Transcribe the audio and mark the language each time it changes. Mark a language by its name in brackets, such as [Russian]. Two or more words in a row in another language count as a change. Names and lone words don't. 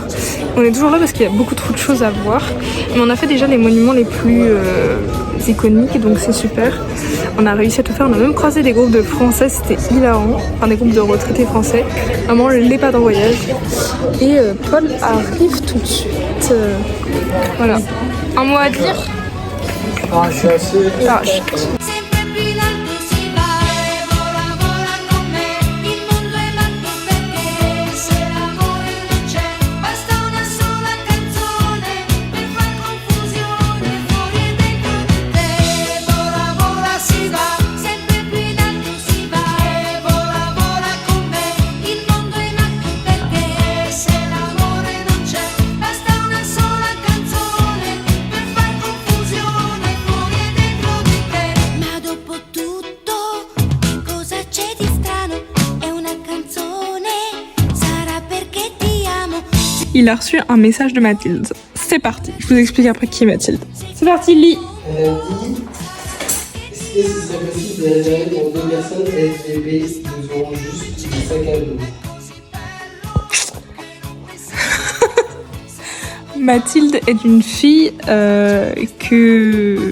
[French] On est toujours là parce qu'il y a beaucoup trop de choses à voir. Mais on a fait déjà les monuments les plus iconiques, donc c'est super. On a réussi à tout faire, on a même croisé des groupes de Français, c'était hilarant. Enfin des groupes de retraités français. Vraiment les pas de voyage. Et Paul arrive tout de suite. Voilà. Un mot à dire? Ah, c'est assez. Ah, [Italian] Sempre più in alto si va e vola, vola con me, il mondo è matto perché se l'amore non c'è, basta una sola canzone per far confusione fuori e dentro di te. Vola, vola si va, sempre più in alto si va e vola, vola con me, il mondo è matto perché se l'amore non c'è, basta una sola canzone per far confusione fuori e dentro di te. Ma dopo tutto, che cosa c'è di strano? È una canzone, sarà perché ti amo. [French] Il a reçu un message de Mathilde. C'est parti, je vous explique après qui est Mathilde. C'est parti, lis. Elle a dit est-ce que ce serait possible de réserver pour 2 personnes SVP? Nous aurons juste des sacs à dos. Mathilde est une fille que...